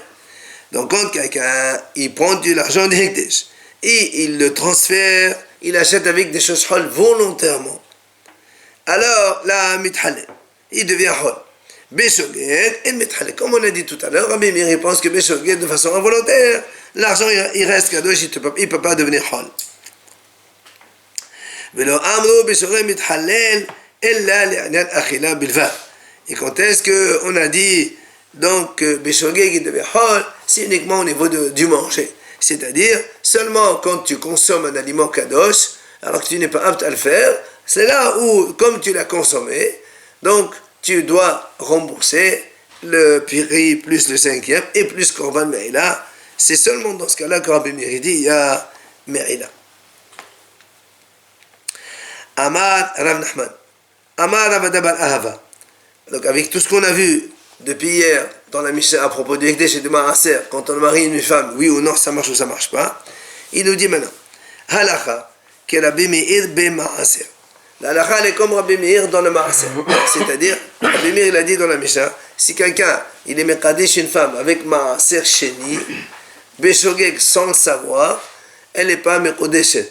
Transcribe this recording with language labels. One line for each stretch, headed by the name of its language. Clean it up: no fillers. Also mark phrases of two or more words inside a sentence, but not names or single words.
French: Donc quand quelqu'un, il prend de l'argent de Hekdesh et il le transfère, il achète avec des choses hol volontairement. Alors là, mithaleh, il devient hol.
Hebrew: בשוגג את מתחלל.
French: Comme on a dit tout à l'heure, Rabbi Meir il pense que Beshogeg de façon involontaire, l'argent il reste kadosh, il ne peut pas devenir hol.
Hebrew: ולא אמרו בשוגג מתחלל אלא לעניין אכילה בלבד.
French: Et quand est-ce qu'on a dit donc בשוגג il devient hol, c'est uniquement au niveau du manger. C'est-à-dire seulement quand tu consommes un aliment kadosh, alors que tu n'es pas apte à le faire, c'est là où, comme tu l'as consommé, donc tu dois rembourser le prix plus le cinquième et plus
Hebrew: קרבן מעילה.
French: C'est seulement dans ce cas-là que Rabbi Meir dit il y a Meïla.
Hebrew: אמר רב נחמן, אמר רב אדא בר אהבה.
French: Donc avec tout ce qu'on a vu depuis hier dans la Mishnah à propos du Hekdesh et du Maaser, quand on marie une femme, oui ou non, ça marche ou ça marche pas, il nous dit maintenant, Halacha, que Rabbi Meir
Hebrew: במעשר.
French: La halakha, elle est comme Rabbi Meir dans le Maaser. C'est-à-dire, Rabbi Meir il a dit dans la Mishnah, si quelqu'un il est mekadesh une femme avec
Hebrew: מעשר שני,
French: Beshogeg sans le savoir, elle n'est pas mekodeshet.